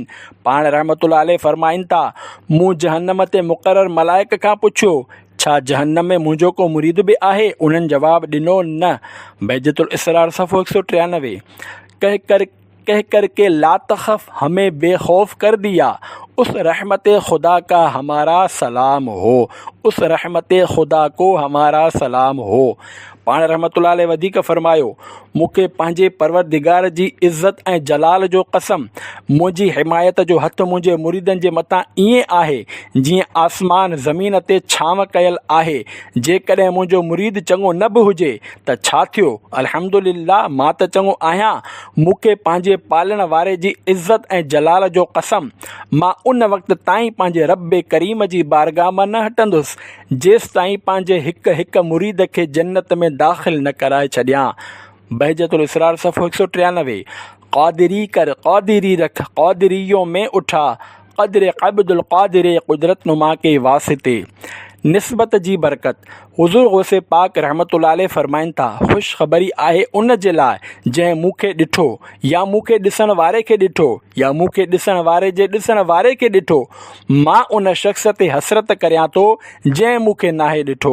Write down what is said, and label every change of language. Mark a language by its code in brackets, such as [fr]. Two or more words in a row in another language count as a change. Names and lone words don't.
[sd] पाण [ar] رحمة الله عليه [sd] फ़रमाइनि था, मूं जहन्नम ते मुक़ररु मलाइक खां पुछियो, छा जहन्नम में मुंहिंजो को मुरीद बि आहे? उन्हनि जवाबु ॾिनो, न। बहजतुल इसरार सफ़ो 193। [ur] کہہ کر کے [ar] لا تخف [ur] ہمیں بےخوف کر دیا، اس رحمت خدا کا ہمارا سلام ہو، اس رحمت خدا کو ہمارا سلام ہو. [sd] पाण [ar] رحمة الله عليه [sd] वधीक फ़रमायो, मूंखे पंहिंजे परवरदिगार जी इज़्ज़त ऐं जलाल जो कसम, मुंहिंजी हिमायत जो हथु मुंहिंजे मुरीदनि जे मथां ईअं आहे जीअं आसमान ज़मीन ते छांव कयल आहे। जेकॾहिं मुंहिंजो मुरीद चङो न बि हुजे त छा थियो, अल्हम्दुलिल्लाह मां त चङो आहियां। मूंखे पंहिंजे पालण वारे जी इज़्ज़त ऐं जलाल जो कसम, मां उन वक़्त ताईं पंहिंजे रब करीम जी बारगाह मां न हटंदुसि जेसि ताईं पंहिंजे हिकु हिकु मुरीद खे जन्नत में दाख़िल न कराए छॾियां। बहजतुल इसरार सफ़ो 193। [ur] قادری کر قادری رکھ، قادریوں میں اٹھا، قدر عبد القادر قدرت نما کے واسطے. [sd] निस्बत जी बरकत। हुज़ूर गौसे पाक [ar] رحمة الله عليه [sd] फरमाइनि था, ख़ुशख़बरी आहे उन जे लाइ जंहिं मूंखे ॾिठो या मूंखे ॾिसण वारे खे ॾिठो या मूंखे ॾिसण वारे जे ॾिसण वारे खे ॾिठो। मां उन शख़्स ते हसरत करियां थो जंहिं मूंखे नाहे ॾिठो।